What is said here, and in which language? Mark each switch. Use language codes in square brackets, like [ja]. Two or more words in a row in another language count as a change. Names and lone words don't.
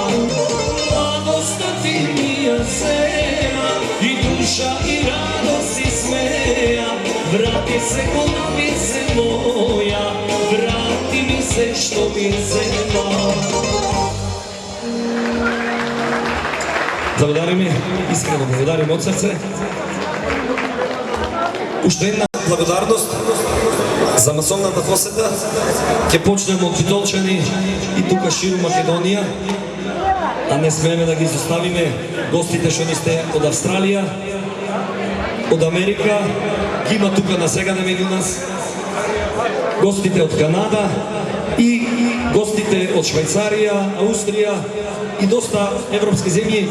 [mk] Mladost ti mi ja zema i duša i radost i smeja. Vrati se Gulavice moja, vrati mi se što mi zema. Благодариме, искрено благодариме од срце. Уште една благодарност за масовната посета. Ќе почнеме од Битолчани и тука ширу Македонија, а не смееме да ги изоставиме гостите што ни сте од Австралија, од Америка, ги има тука на сега меѓу нас, гостите од Канада и гостите од Швајцарија, Аустрија, и доста европски земји.